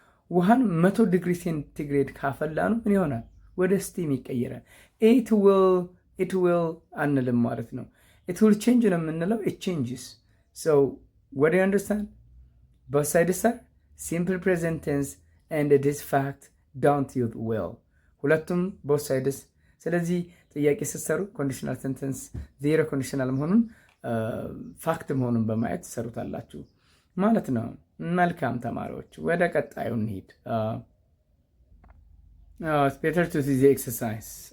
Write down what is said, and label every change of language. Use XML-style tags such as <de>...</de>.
<am>ውሃን 100 ዲግሪ ሴንቲግሬድ ካፈላ ነው ምን ይሆናል? ወደ ስቲም ይቀየራል።</am> <en>it will</en> <am>አንልም ማለት ነው።</am> <en>it will change</en> <am>ነው የምንለው።</am> <en>it changes. So what do you understand? both sides are simple present tense and it is fact, don't use will.</en> <am>ሁለቱም</am> <en>both sides።</en> <am>ስለዚህ ጥያቄ ስትሰሩ ኮንዲሽናል ሴንተንስ ዜሮ ኮንዲሽናል መሆኑን ፋክት መሆኑን በማየት ትሰሩታላችሁ ማለት ነው። መልካም ተማሪዎች ወደ ቀጣዩ እንሂድ።</am> <en>It's better to see the exercise.</en>